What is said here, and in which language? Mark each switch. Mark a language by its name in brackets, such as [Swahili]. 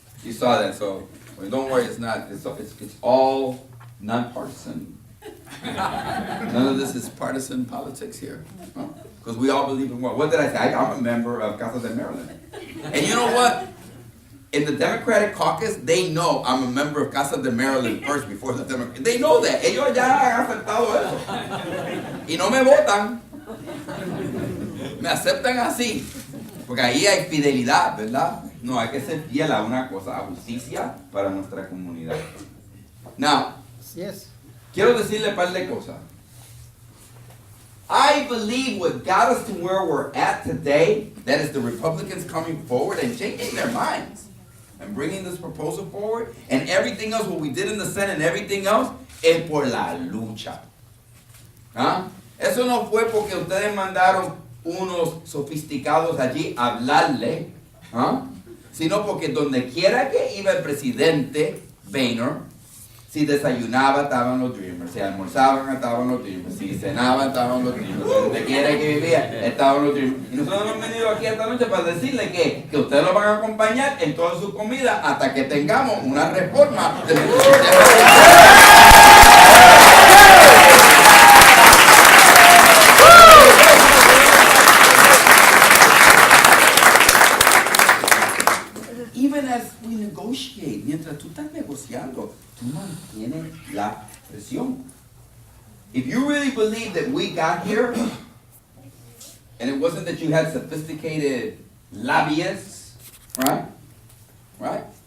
[English] You saw that, so don't worry, it's all nonpartisan. None of this is partisan politics here. Because we all believe in what did I say? I'm a member of Casa de Maryland. And you know what? In the Democratic caucus, they know I'm a member of Casa de Maryland first before the Democrats. They know that. [Spanish] Ellos ya han aceptado eso. Y no me votan. Me aceptan así. Porque ahí hay fidelidad, ¿verdad? No, hay que ser fiel a una cosa, a justicia para nuestra comunidad. [English] Now, Yes. [Spanish] quiero decirle un par de cosas. [English] I believe what got us to where we're at today, that is the Republicans coming forward and changing their minds and bringing this proposal forward, and everything else, what we did in the Senate and everything else, [Spanish] es por la lucha. ¿Ah? Eso no fue porque ustedes mandaron unos sofisticados allí a hablarle, ¿ah? Sino porque donde quiera que iba el presidente Boehner, Si desayunaba, estaban los Dreamers. Si almorzaban, estaban los Dreamers. Si cenaban, estaban los Dreamers. Donde quiera que vivía, estaban los Dreamers. Y nosotros hemos venido aquí esta noche para decirle que ustedes lo van a acompañar en toda su comida hasta que tengamos una reforma de nuestro sistema. [English] Even as we negotiate, [Spanish] mientras tú estás negociando, tú mantienes la presión. [English] If you really believe that we got here, and it wasn't that you had sophisticated lobbyists, right? Right?